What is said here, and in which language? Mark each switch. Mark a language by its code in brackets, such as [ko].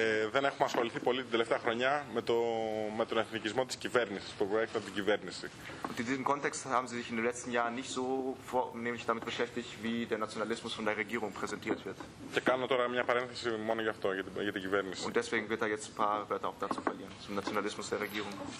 [el] Δεν έχουμε ασχοληθεί πολύ την τελευταία χρονιά με τον εθνικισμό της κυβέρνησης, το προέκτα την κυβέρνηση. [de] Und in diesem Kontext haben Sie sich in den letzten Jahren nicht so vornehmlich damit beschäftigt, wie der Nationalismus von der Regierung präsentiert wird. [el] Και κάνω τώρα μια παρένθεση μόνο γι' αυτό, για την κυβέρνηση. [de] Und deswegen wird er jetzt ein paar Wörter auch dazu verlieren, zum Nationalismus der Regierung.